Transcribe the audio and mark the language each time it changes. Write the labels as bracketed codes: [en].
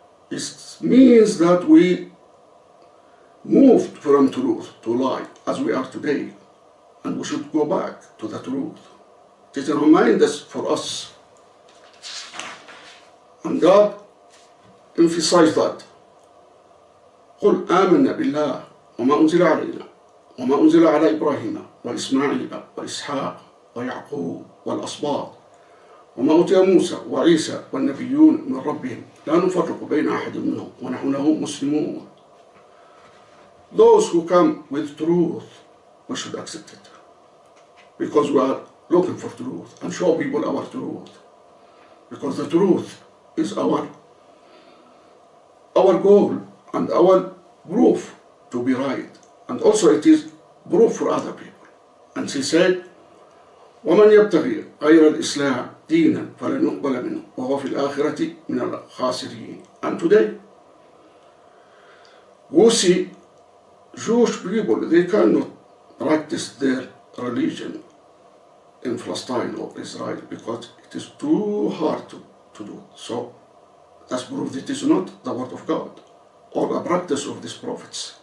[en] It means that we moved from truth to lie as we are today, and we should go back to the truth. It is a reminder for us. And God emphasized that. [ar] قل آمنا بالله وما أنزل علينا وما أنزل على إبراهيم وإسماعيل وإسحاق ويعقوب والأسباط وما أوتي موسى وعيسى والنبيون من ربهم لا نفرق بين أحد منهم ونحن له مسلمون. [en] Those who come with truth, we should accept it. Because we are looking for truth and show people our truth. Because the truth is our goal and our proof to be right. And also it is proof for other people. And she said, [ar] وَمَنْ يَبْتَغِي غَيْرَ الْإِسْلَامِ دينا فلن يقبل منه وهو في الآخرة من الخاسرين. [en] And today we see Jewish people, they cannot practice their religion in Palestine or Israel because it is too hard to do. So that's proof that it is not the word of God or the practice of these prophets.